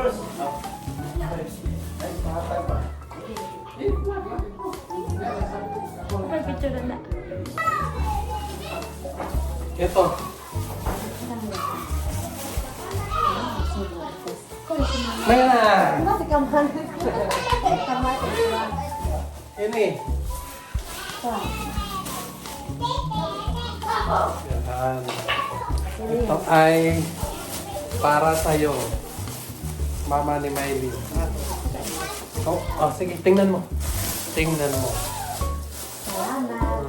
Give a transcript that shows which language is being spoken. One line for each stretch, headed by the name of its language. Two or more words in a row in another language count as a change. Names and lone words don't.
Filipino: Picture na. Ito. Mayroon!
Indonesian: Masih kamar. Kamar. Ini. Wah.
Filipino: Yan. Ito ay para sa'yo. Mama ni Miley. Oh, sige, tingnan mo. Tingnan mo. Salamat.